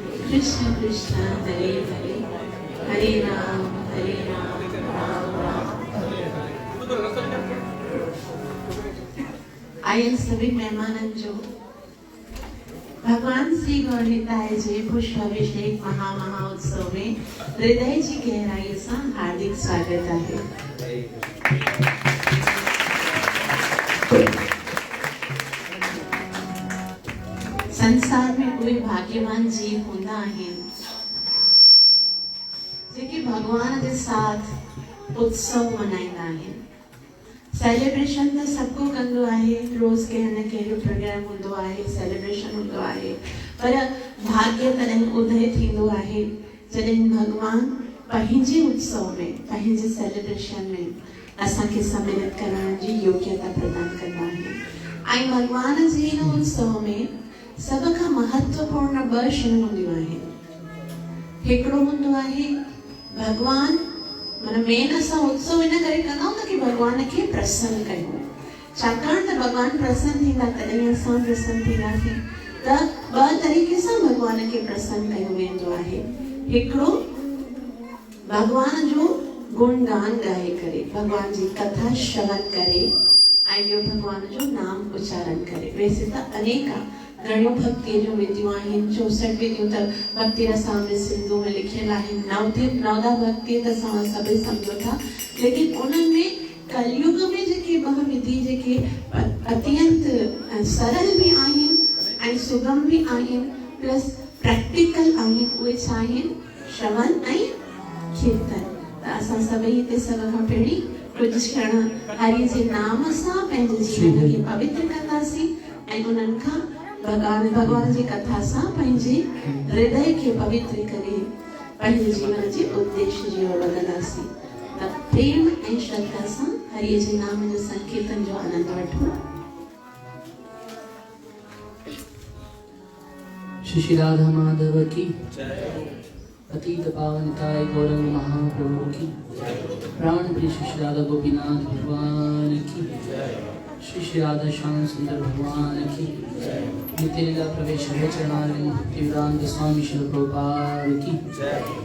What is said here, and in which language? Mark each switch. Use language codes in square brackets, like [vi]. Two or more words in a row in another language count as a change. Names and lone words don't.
[sa] कृष्ण कृष्ण हरे हरे, हरे राम राम राम। [sd] आयल सभी मेहमानन जो भगवान श्री गौरताय जे पुष्पाभिषेक महामहोत्सव में हृदय जी गहराई से हार्दिक स्वागत है। संसार में कोई भाग्यवान जीव होंदा है जेके भगवान के साथ उत्सव मनाइंदा है। सेलिब्रेशन तो सबको कंदो आहे, रोज के न के प्रोग्राम होंदो आहे, सेलिब्रेशन होंदो आहे, पर भाग्य तॾहिं उदय थींदो आहे जॾहिं भगवान पंहिंजे उत्सव में, पंहिंजे सेलिब्रेशन में असांखे सम्मिलित करण जी योग्यता प्रदान कंदा आहे। ऐं भगवान जे इन उत्सव में सब का महत्वपूर्ण ब शयूं हूंदियूं आहिनि। हिकिड़ो हूंदो आहे भगवान मन मेन असां उत्सव इन करे कंदा आहियूं कि भगवान खे प्रसन्न कयूं, छाकाणि त भगवान प्रसन्न थींदा तॾहिं असां प्रसन्न थींदासीं। त ॿ तरीक़े सां भगवान खे प्रसन्न कयो वेंदो आहे। हिकिड़ो भगवान जो गुणगान गाए करे, भगवान जी कथा श्रवण करे, ऐं ॿियो भगवान जो नाम उच्चारण करे। वैसे त अनेक घणियूं भक्ति जो विधियूं आहिनि, 64 विधियूं त भक्ति रसामृत सिंधु में लिखियल आहिनि। नवदा भक्ति त असां सभई सम्झो था, लेकिन उन्हनि में कलयुग में जेके ॿ विधि जेके अत्यंत सरल भी आहिनि ऐं सुगम भी आहिनि, [en] plus practical [sd] आहिनि। उहे छा आहिनि? श्रवण ऐं कीर्तन। त असां सभई हिते सभ खां पहिरीं कुझु क्षण हरि जे नाम सां पंहिंजे जीवन खे पवित्र कंदासीं ऐं उन्हनि खां भगवान जी कथा सां पंहिंजे हृदय के पवित्र करे पंहिंजे जीवन जे उद्देश्य जी ओर वधंदासीं। त प्रेम ऐं श्रद्धा सां हरि जे नाम जो संकीर्तन जो आनंद वठो। [hi] श्री राधा माधव की जय, पतित पावनताय गौरंग महाप्रभु की, प्राण प्रिय श्री राधा गोपीनाथ भगवान की जय, श्री राधा श्याम सुंदर भगवान की जय, नित्य लीला प्रवेश चरणारविंद भक्तिवेदांत स्वामी श्री प्रभुपाद की जय।